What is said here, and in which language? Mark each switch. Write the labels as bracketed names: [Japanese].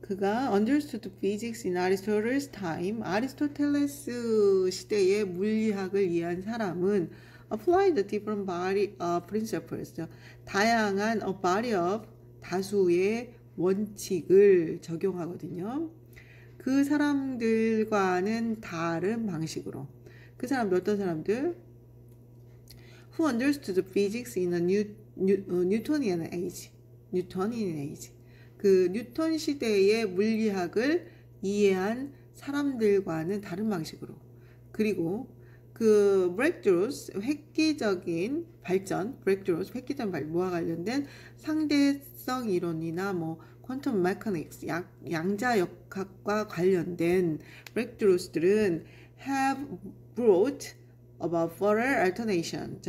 [Korean] 그가 [English] understood physics in Aristotle's time. [Korean] 아리스토텔레스 시대의 물리학을 이해한 사람은 [English] apply the different body of principles. [Korean] 다양한 [English] a body of [Korean] 다수의 원칙을 적용하거든요. 그 사람들과는 다른 방식으로. 그 사람들 어떤 사람들? [English] Who understood physics in a Newtonian age. Newtonian age. [Korean] 그 뉴턴 시대의 물리학을 이해한 사람들과는 다른 방식으로. 그리고 그 breakthroughs, 획기적인 발전, breakthroughs, 획기적인 발전, 뭐와 관련된 상대성 이론이나 quantum mechanics, 양자역학과 관련된 breakthroughs들은 [English] have brought about further alternation.